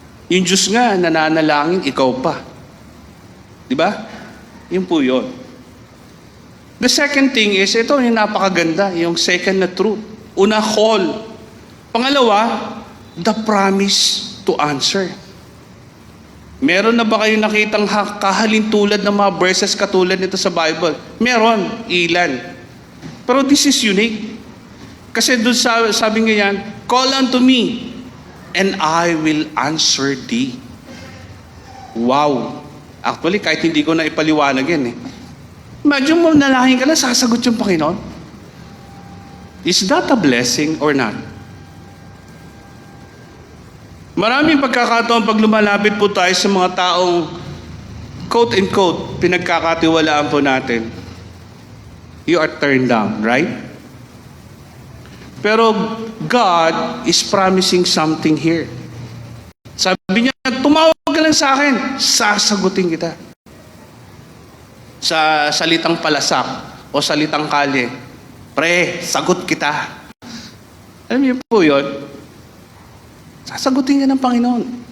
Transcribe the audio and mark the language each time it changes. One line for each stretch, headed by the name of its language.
Filipino: Yung Diyos nga nananalangin, ikaw pa. Di ba? Yun po yun.
English: The second thing is,
Filipino: ito yung napakaganda,
English: yung second na truth. Una, call.
Filipino: Pangalawa,
English: the promise to answer.
Filipino: Meron na ba kayo nakitang kahalintulad ng mga verses katulad nito sa Bible? Meron, ilan. Pero
English: this is unique.
Filipino: Kasi doon sabi nga yan,
English: call unto me, and I will answer thee. Wow!
Filipino: Actually, kahit hindi ko na ipaliwanag yan eh. Imagine mo, nalangin ka na, sasagot yung Panginoon.
English: Is that a blessing or not?
Filipino: Maraming pagkakataon pag lumalapit po tayo sa mga taong quote-unquote, pinagkakatiwalaan po natin.
English: You are turned down, right? Pero God is promising something here.
Filipino: Sabi niya, tumawag ka lang sa akin, sasagutin kita. Sa salitang palasak o salitang kalye, pre, sagot kita. Alam niyo po yun? Sasagutin ka ng Panginoon.